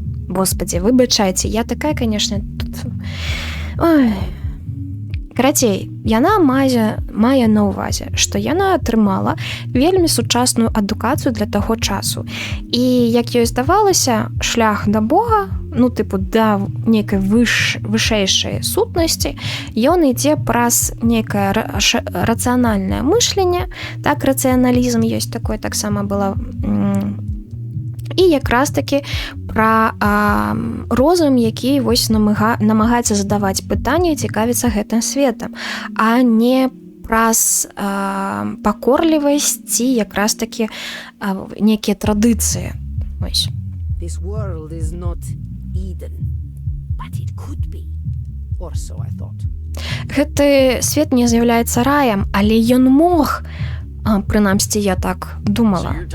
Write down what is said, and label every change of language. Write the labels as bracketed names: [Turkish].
[Belarusian] Господи, выбачайце, я такая, конечно, тут... Ой. Карацей, яна мае на ўвазе, што яна атрымала вельмі сучасную адукацыю для таго часу. І як ёй здавалася, шлях да Бога, да нейкай вышэйшай сутнасці, ён ідзе праз нейкае рацыянальнае мышленне, так, рацыяналізм ёсць такое, таксама была... І якраз таки пра розум, які вось намагаецца задаваць пытанні, цікавіцца гэтым светам, а не праз пакорлівасць ці якраз таки нейкія традыцыі. Вось. [English] This world is not Eden, but it could be. Or so I thought. [Belarusian] Гэты свет не з'яўляецца раем, але ён мог, прынамсі, я так думала.